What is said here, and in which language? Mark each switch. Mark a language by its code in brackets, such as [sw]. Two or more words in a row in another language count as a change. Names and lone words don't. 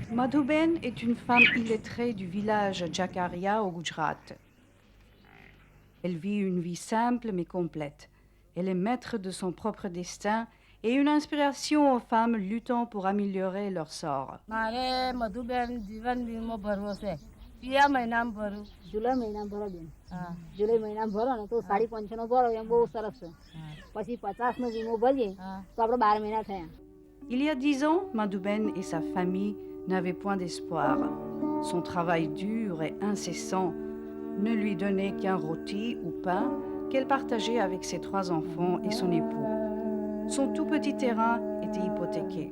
[fr] Madhuben est une femme illettrée du village Jakaria au Gujarat. Elle vit une vie simple mais complète. Elle est maître de son propre destin et une inspiration aux femmes luttant pour améliorer leur sort. [gu] મારે મધુબેન જીવન વીમો ભરવો છે કયા મહિનામાં ભરું જુલાઈ મહિનામાં ભરો બેન હા જુલાઈ મહિનામાં ભરો ને તો 550 ભરો એમ બહુ સરસ છે પછી 50 નો વીમો ભરીએ હા તો આપણે 12 મહિના થયા. [fr] Il y a 10 ans, Madhuben et sa famille n'avaient point d'espoir. Son travail dur et incessant ne lui donnait qu'un rôti ou pain qu'elle partageait avec ses 3 enfants et son époux. Son tout petit terrain était hypothéqué.